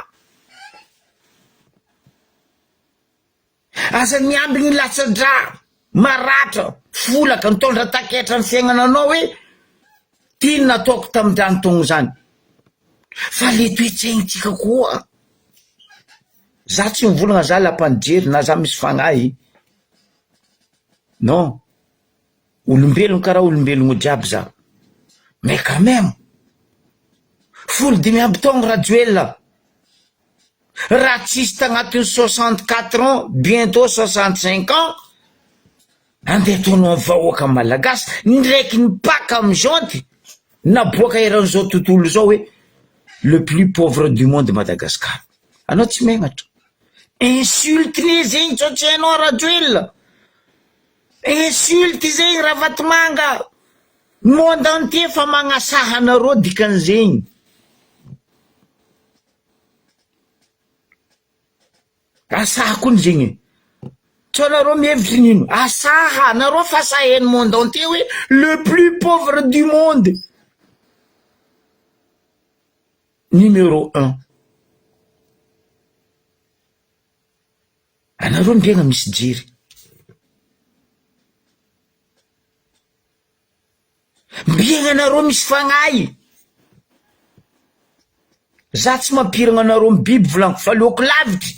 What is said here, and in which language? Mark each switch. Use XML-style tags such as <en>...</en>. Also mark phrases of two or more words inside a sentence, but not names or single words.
<mg>aza miambigny latsadra maratra folaka nitondra taketra ny fiaignananao hoe tiny nataoko tamin'izany taogno zany fa le toetsaintsika koa za tsy mivolagna za lampanjery na za misy fagnahy non olombelogno karaha olombelogno jiaby za</mg> <fr>mais quand même</fr> <mg>15 taogno Rajoelina raha tsisy tagnatiny</mg> <fr>64 ans bientôt 65 ans</fr> <mg>andeha ataonao vahoaka malagasy ndraiky nipaka amy janty naboaka eran'izao tontolo zao hoe</mg> <fr>le plus pauvre du monde</fr> <mg>Madagascar anao tsy megnatra insulte ne zegny tsotsainao Rajoelina insulte zegny Ravatomanga</mg> <fr>monde entier</fr> <mg>fa magnasaha anareo dikan'zegny asaha koa zegny tsy anareo mihevitry nino asaha anareo fa sahen'ny</mg> <fr>monde entier</fr> <mg>hoe</mg> <fr>le plus pauvre du monde numéro 1</fr> <mg>anareo mbiagna misy jery Mbiegna anareo misy fagnahy. Za tsy mampiragna anareo amy biby volaniko fa leoko lavitry.</mg>